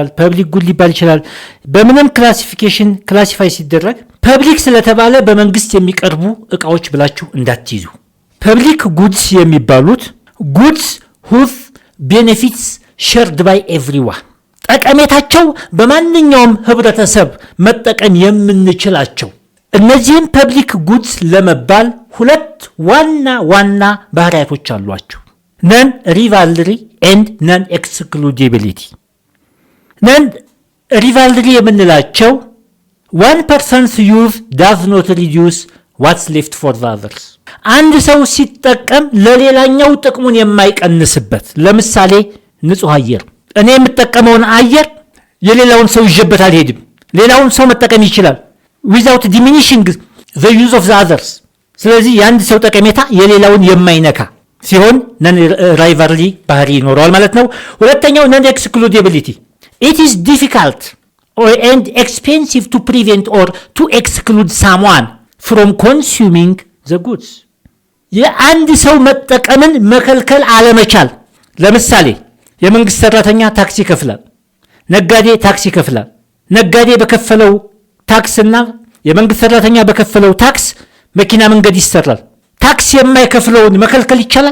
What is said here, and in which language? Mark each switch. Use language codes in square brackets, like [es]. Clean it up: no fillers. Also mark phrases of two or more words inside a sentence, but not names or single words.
[en] public good [am] ሊባል ይችላል። በምንም [en] classification classify [am] ሲደረግ ፐብሊክ ስለተባለ በመንግስት የሚቀርቡ እቃዎች ብላችሁ እንዳትይዙ። [en] public goods [am] የሚባሉት [en] goods whose benefits shared by everyone፣ [am] ጠቀሜታቸው በማንኛውም ህብረተሰብ መጠቀም የምንችላቸው። እነዚህም [en] public goods [am] ለመባል ሁለት ዋና ባህሪያቶች አሏቸው። [en] non rivalry and non excludability። non rivalry [am] የምንላቸው [en] one person's use does not reduce what's left for the others። [am] አንድ ሰው ሲጠቀም ለሌላኛው ጥቅሙን የማይቀንስበት። ለምሳሌ ንጹህ አየር፣ እኔ የምጠቀመውን አየር የሌላውን ሰው ይዤበት አልሄድም። ሌላውን ሰው መጠቀም ይችላል [en] without diminishing the use of the others። [am] ስለዚህ የአንድ ሰው ጠቀሜታ የሌላውን የማይነካ ሲሆን [en] non rivalry [am] ባህሪ ይኖረዋል ማለት ነው። ሁለተኛው [en] non excludability። it is difficult and expensive to prevent or to exclude someone from consuming the goods። [am] የአንድ ሰው መጠቀምን መከልከል አለመቻል። ለምሳሌ የመንግስት ሰራተኛ ታክስ ይከፍላል፣ ነጋዴ ታክስ ይከፍላል። ነጋዴ በከፈለው ታክስና የመንግስት ሰራተኛ በከፈለው ታክስ መኪና መንገድ ይሰራል። ታክስ የማይከፍለውን መከልከል ይቻላል?